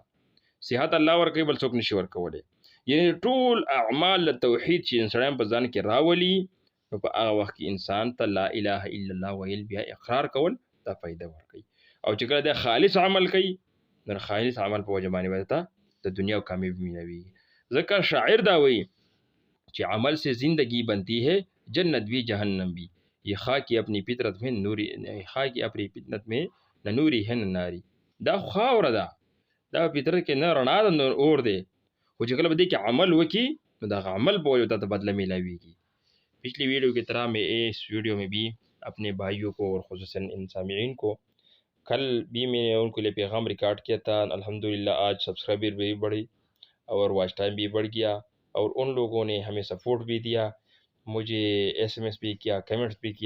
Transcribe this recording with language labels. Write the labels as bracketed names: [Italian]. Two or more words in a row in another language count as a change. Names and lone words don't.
[Pashto] صحت الله ورکوي بل څوک نشي ورکولی. یعنی ټول اعمال توحید چې انسان په ځان کې راولي نو په هغه وخت کې انسان ته [Arabic] لا اله الا الله [Pashto] ویل بیا اقرار کول دا فائدہ ورکوي. او چې کله د خالص عمل کوي نو خالص عمل په وجه باندې ورته د دنیا و کامیابی ملوي. [Urdu] ذکر [Pashto] شاعر دا وی [Urdu] کہ عمل سے زندگی بنتی ہے جنت بھی جہنم بھی، یہ خاکی اپنی فطرت میں نوری، خاکی اپنی فطرت میں نہ نوری ہے نہ ناری. [Pashto] دا خاوره ده، دا فطرت کې نه رڼا ده نه اور دی. خو چې کله به دې کې عمل وکړي نو دا عمل په وجہ ته بدلہ ملاویږي. [Urdu] پچھلی ویڈیو کی طرح میں اس ویڈیو میں بھی اپنے بھائیوں کو اور خصوصاً ان سامعین کو کل بھی میں نے ان کے لیے پیغام ریکارڈ کیا تھا. الحمدللہ آج سبسکرائبر بھی بڑھی اور واچ ٹائم بھی بڑھ گیا اور ان لوگوں نے ہمیں سپورٹ بھی دیا، مجھے ایس ایم ایس بھی کیا، کمنٹس بھی کیا.